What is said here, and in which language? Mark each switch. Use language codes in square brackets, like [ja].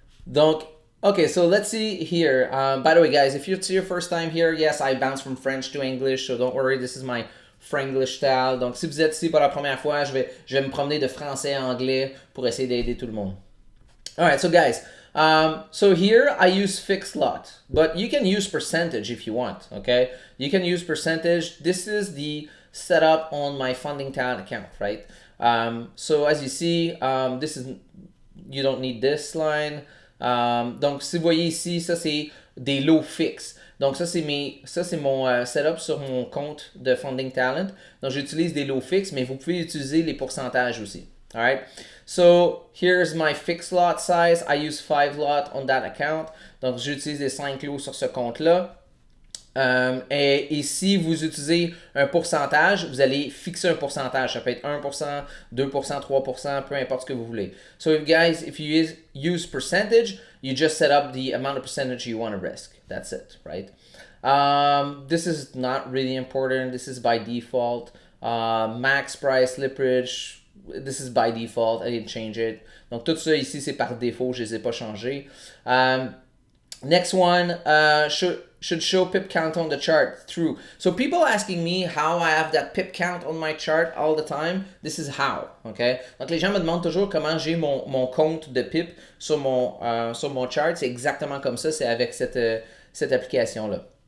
[en] Donc, okay, so let's see here. By the way, guys, if it's your first time here, yes, I bounce from French to English, so don't worry, this is my Franglish style. [fr] Donc, si vous êtes ici pour la première fois, je vais me promener de français à anglais pour essayer d'aider tout le monde. [en] Alright, so guys, so here I use fixed lot, but you can use percentage if you want, okay? You can use percentage. This is the setup on my funding talent account, right? So as you see, this is, you don't need this line. [fr] Donc, si vous voyez ici, ça c'est des lots fixes. Donc ça c'est mon setup sur mon compte de Funding Talent. Donc j'utilise des lots fixes, mais vous pouvez utiliser les pourcentages aussi. [en] Alright. So here's my fixed lot size. I use 5 lot on that account. [fr] Donc j'utilise les 5 lots sur ce compte-là. Et si vous utilisez un pourcentage, vous allez fixer un pourcentage. Ça peut être 1%, 2%, 3%, peu importe ce que vous voulez. [en] So if you use percentage, you just set up the amount of percentage you want to risk. That's it, right? This is not really important. This is by default. Max price, slippage, this is by default. I didn't change it. [fr] Donc tout ça ici, c'est par défaut. Je ne les ai pas changés. [en] Next one, should show pip count on the chart. True. So people asking me how I have that pip count on my chart all the time. This is how, okay? [fr] Donc les gens me demandent toujours comment j'ai mon compte de pip sur mon chart. C'est exactement comme ça. C'est avec cette application-là.